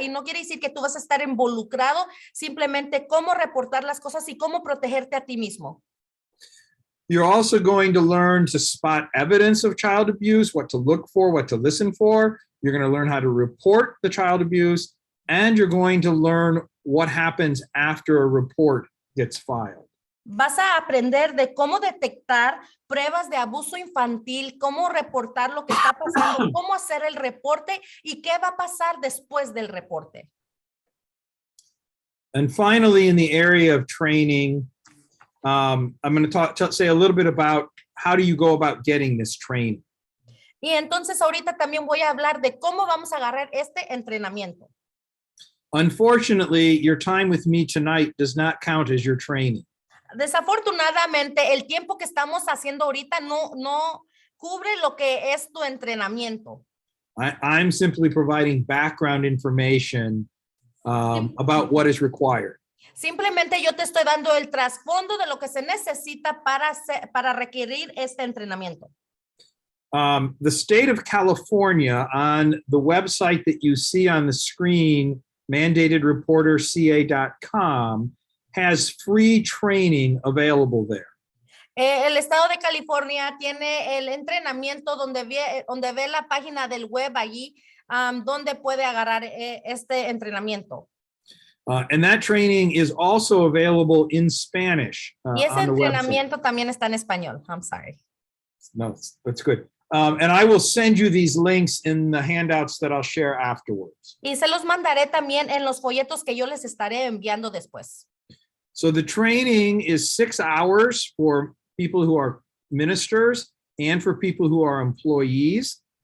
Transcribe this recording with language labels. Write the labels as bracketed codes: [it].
[es] Y no quiere decir que tú vas a estar involucrado, simplemente cómo reportar las cosas y cómo protegerte a ti mismo. [en] You're also going to learn to spot evidence of child abuse, what to look for, what to listen for. You're going to learn how to report the child abuse, and you're going to learn what happens after a report gets filed. [es] Vas a aprender de cómo detectar pruebas de abuso infantil, cómo reportar lo que está pasando, cómo hacer el reporte y qué va a pasar después del reporte. [en] And finally, in the area of training, I'm going to say a little bit about how do you go about getting this training. [es] Y entonces ahorita también voy a hablar de cómo vamos a agarrar este entrenamiento. [en] Unfortunately, your time with me tonight does not count as your training. [es] Desafortunadamente, el tiempo que estamos haciendo ahorita no cubre lo que es tu entrenamiento. [en] I'm simply providing background information about what is required. [es] Simplemente yo te estoy dando el trasfondo de lo que se necesita para requerir este entrenamiento. [en] The state of California, on the website that you see on the screen, mandatedreporterca.com, has free training available there. [es] El estado de California tiene el entrenamiento donde ve la página del web allí, donde puede agarrar este entrenamiento. [en] And that training is also available in Spanish [es] Y ese [en] on the website. [es] entrenamiento también está en español. [en] I'm sorry. No, that's good. And I will send you these links in the handouts that I'll share afterwards. [es] Y se los mandaré también en los folletos que yo les estaré enviando después. [en] So the training is 6 hours for people who are ministers and for people who are employees.